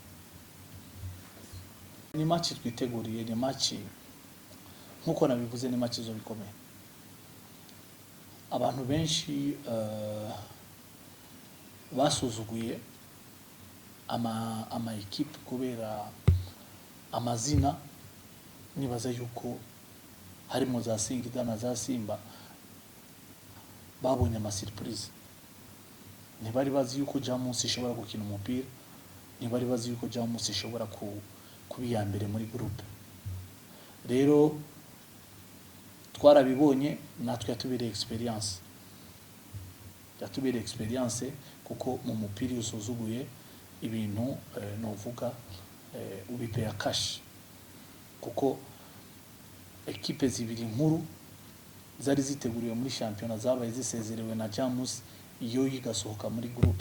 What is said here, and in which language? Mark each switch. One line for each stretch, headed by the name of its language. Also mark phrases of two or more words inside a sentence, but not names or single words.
Rundi: Ni match twiteguriye, ni match nkuko nabivuze, ni match zo bikomeye. Abantu benshi basuzuguye ama equipe kubera amazina. Nibaza yuko harimo za Singida na za Simba babonye ama surprise. Ntibari bazi yuko Jamus ishobora gukina umupira, ntibari bazi yuko Jamus ishobora kubiya mbere muri groupe. Rero twarabibonye, natwe yatubere experience kuko mu mupira usuzuguye ibintu novuga ubipea cash, kuko ekipe zibiri nkuru zari ziteguriwe muri championnat zabaye zisezerewe na Jamus iyo yigasohoka muri groupe.